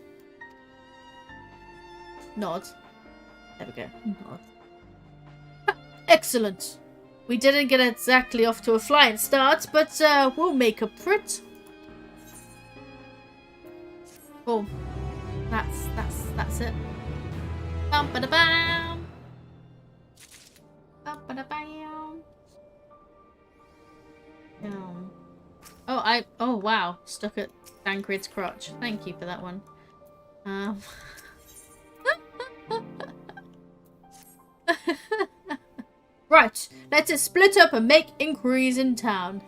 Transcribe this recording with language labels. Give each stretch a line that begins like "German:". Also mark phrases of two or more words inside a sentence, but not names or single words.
English: Nod. There we go. Nod. Excellent. We didn't get exactly off to a flying start, but we'll make up for it. Cool. That's it. Bum ba da bam. Bum ba da bam. Oh wow, stuck at Dancrid's crotch. Thank you for that one. Right, let us split up and make inquiries in town.